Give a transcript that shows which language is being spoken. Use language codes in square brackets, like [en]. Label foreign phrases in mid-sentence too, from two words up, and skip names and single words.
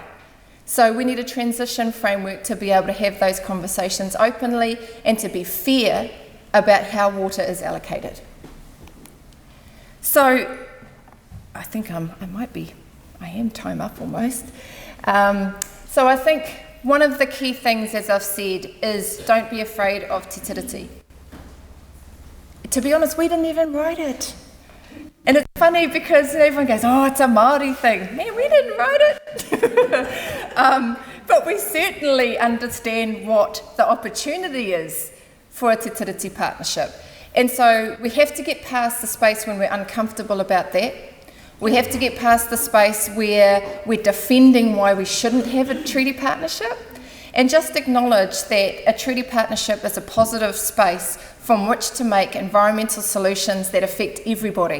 [en] So we need a transition framework to be able to have those conversations openly and to be fair about how water is allocated. So I think I am time up almost. So I think one of the key things, as I've said, is don't be afraid of [mi] te tiriti. [en] To be honest, we didn't even write it. And it's funny because everyone goes, oh, it's a Māori thing. Man, we didn't write it. But we certainly understand what the opportunity is for a [mi] te tiriti [en] partnership. And so we have to get past the space when we're uncomfortable about that. We have to get past the space where we're defending why we shouldn't have a treaty partnership, and just acknowledge that a treaty partnership is a positive space from which to make environmental solutions that affect everybody.